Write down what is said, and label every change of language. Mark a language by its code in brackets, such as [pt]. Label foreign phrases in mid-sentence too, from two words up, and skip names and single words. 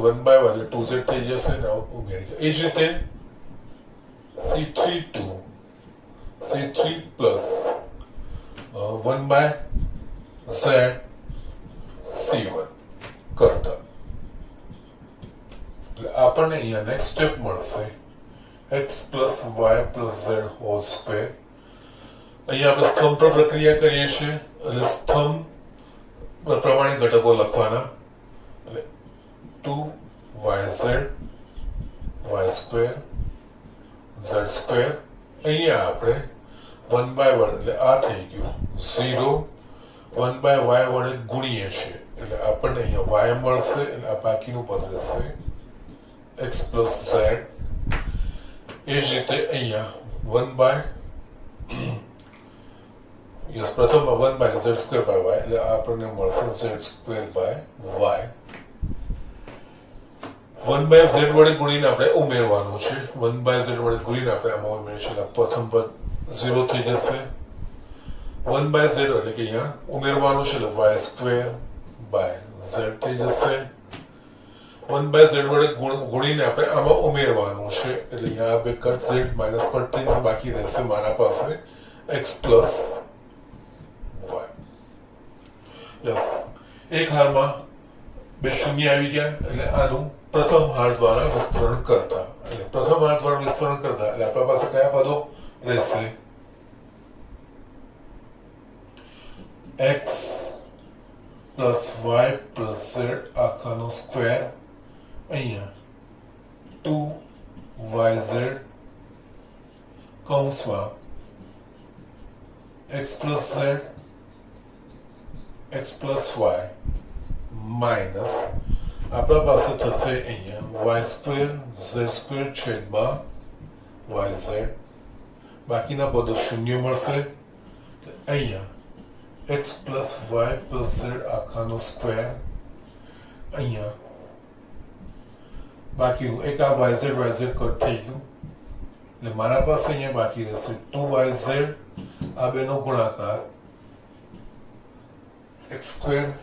[gu] 1/y એટલે 2z થઈ જશે ને ઉમેરી જાય. એ જ રીતે [en] c3 plus 1/z c1 [gu] કરતા એટલે આપણને અહીંયા [en] next step [gu] મળશે [en] x plus y plus z whole square. [gu] અહીંયા આપણે સ્તંભ પર પ્રક્રિયા કરીએ છીએ એટલે સ્તંભ પ્રમાણે ઘટકો લખવાના. એટલે 2yz [en] y square z square. [gu] અહીંયા આપણે 1/1 એટલે આ થઈ ગયું 0 1/y વડે ગુણીએ છીએ એટલે આપણને અહીંયા y મળશે એટલે આ બાકીનું પદ રહેશે [en] x plus z. [gu] એ જ રીતે અહીંયા 1/, યસ, પ્રથમ [en] 1/z square by y [gu] એટલે આપણને મળશે [en] z square by y. [gu] 1/z વડે ગુણીને આપણે ઉમેરવાનું છે. 1/z વડે ગુણીને આપણે આમાં ઉમેરીશું એટલે પ્રથમ પદ 0 થઈ જશે. 1/z એટલે કે અહીંયા ઉમેરવાનું છે એટલે [en] y square by z [gu] થઈ જશે. 1/z વડે ગુણીને આપણે આમાં ઉમેરવાનું છે એટલે અહીંયા આ બે કટ z માઇનસ કટ થઈ જશે. બાકી રહેશે મારા પાસે [en] x plus y. [gu] યસ, એક હારમાં બે શૂન્ય આવી ગયા એટલે આનું પ્રથમ હાર દ્વારા વિસ્તરણ કરતા એટલે આપણા પાસે કયા પદો રહેશે, [en] x plus y plus z [gu] આખાનો સ્ક્વેર. અહીંયા 2yz કૌંસમાં [en] x plus z x plus y [gu] માઇનસ આપણા પાસે થશે અહીંયા [en] y square z square [gu] છેદમાં yz. બાકીના પદો શૂન્ય મળશે. અહીંયા [en] x plus y plus z [gu] આખાનો સ્ક્વેર. અહીંયા બાકીનું એક આ yz કટ થઈ ગયું એટલે મારા પાસે અહીંયા બાકી રહેશે 2yz આ બેનો ગુણાકાર [en] x square